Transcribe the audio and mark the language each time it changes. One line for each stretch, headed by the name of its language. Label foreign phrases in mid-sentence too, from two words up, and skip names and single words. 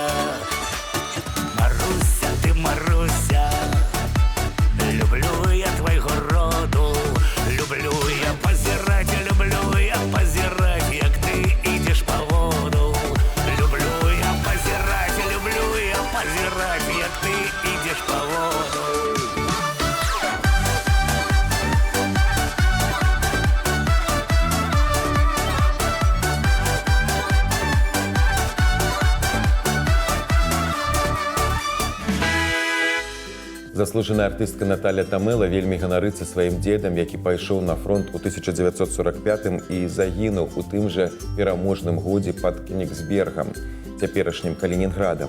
Ukrainian: Маруся, ти Маруся, люблю я твого роду, люблю я позирать, як ти ідеш по воду. Люблю я позирать, як ти ідеш по воду.
Belarusian: Заслужаная артыстка Наталя Тамэла вельмі ганарыцца сваім дзедам, які пайшоў на фронт у 1945 і загінуў у тым жа пераможным годзе пад Кенігсбергам, цяперашнім Калінінградам.